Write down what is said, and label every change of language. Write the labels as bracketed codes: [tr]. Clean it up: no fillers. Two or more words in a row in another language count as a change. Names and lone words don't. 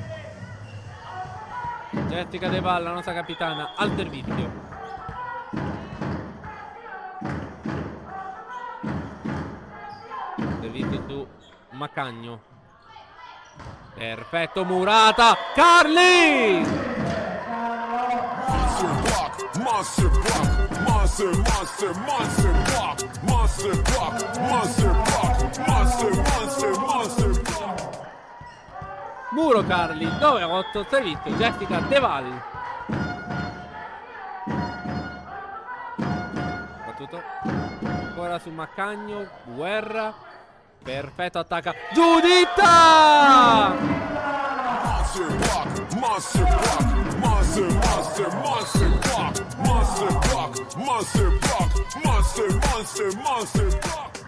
[it] Jessica De Val, la nostra capitana, al servizio. Servizio su Maccagno. Perfetto, Murata, Carli! [en] Monster block, monster block, monster, monster, monster block, monster block, monster block, monster, monster, monster block. [it] Muro Carli, 9-8, servizio Jessica De Val. Battuto. Ancora su Maccagno, Guerra. Perfetto, attacca Giuditta! [en] Monster block, monster block, monster, monster, monster block, monster block, monster block, monster, monster, monster block.